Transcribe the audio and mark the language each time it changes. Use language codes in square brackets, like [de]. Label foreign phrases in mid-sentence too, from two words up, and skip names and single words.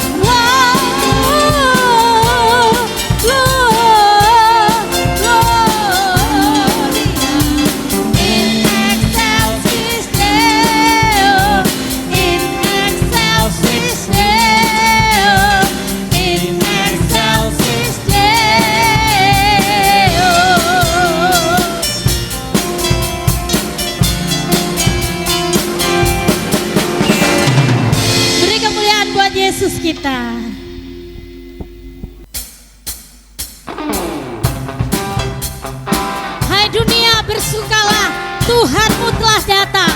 [la] In excelsis Deo, in excelsis Deo, in excelsis Deo. [id] Beri kemuliaan buat Yesus kita. Hai dunia bersukalah, Tuhanmu telah datang.